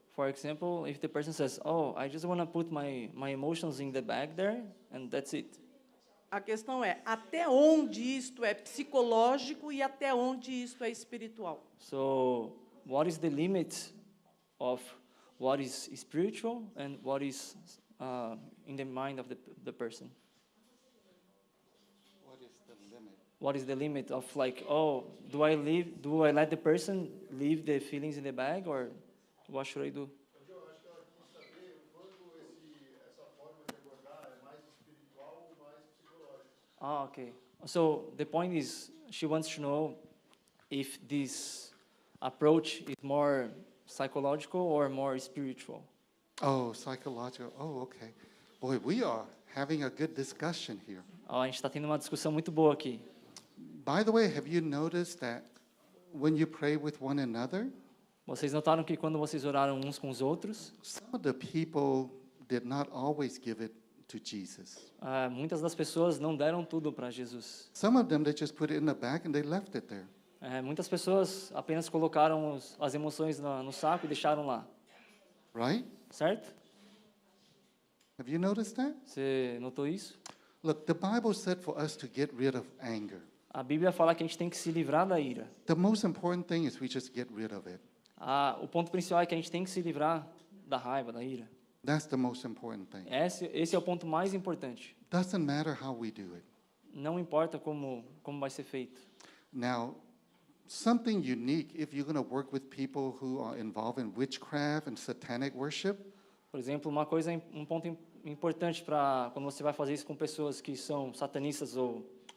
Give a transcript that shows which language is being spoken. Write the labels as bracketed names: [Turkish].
[English] For example, if the person says, "Oh, I just want to put my emotions in the bag there, and that's it." [Portuguese] A questão é até onde isto é psicológico e até onde isto é espiritual. [English] So, what is the limit of what is spiritual and what is in the mind of the person? What is the limit of like, oh, do I let the person leave the feelings in the bag, or what should I do? Ah, okay. So the point is, she wants to know if this approach is more psychological or more spiritual. Oh, psychological. Oh, okay. Boy, we are having a good discussion here. [Portuguese] A gente está tendo uma discussão muito boa aqui. [English] By the way, have you noticed that when you pray with one another, [Portuguese] Vocês notaram que quando vocês oraram uns com os outros, [English] some of the people did not always give it to Jesus. [Portuguese] muitas das pessoas não deram tudo para Jesus. [English] Some of them, they just put it in the bag and they left it there. [Portuguese] Muitas pessoas apenas colocaram as emoções no saco e deixaram lá, [English] Right? [Portuguese] certo? [English] Have you noticed that? [Portuguese] Você notou isso? [English] Look, the Bible said for us to get rid of anger. [Portuguese] A Bíblia fala que a gente tem que se livrar da ira. [English] The most important thing is we just get rid of it. [Portuguese] O ponto principal é que a gente tem que se livrar da raiva, da ira. [English] That's the most important thing. [Portuguese] Esse é o ponto mais importante. [English] Doesn't matter how we do it. [Portuguese] Não importa como vai ser feito. [English] Now, something unique if you're going to work with people who are involved in witchcraft and satanic worship, [Portuguese] Por exemplo, um ponto importante para quando você vai fazer isso com pessoas que são satanistas ou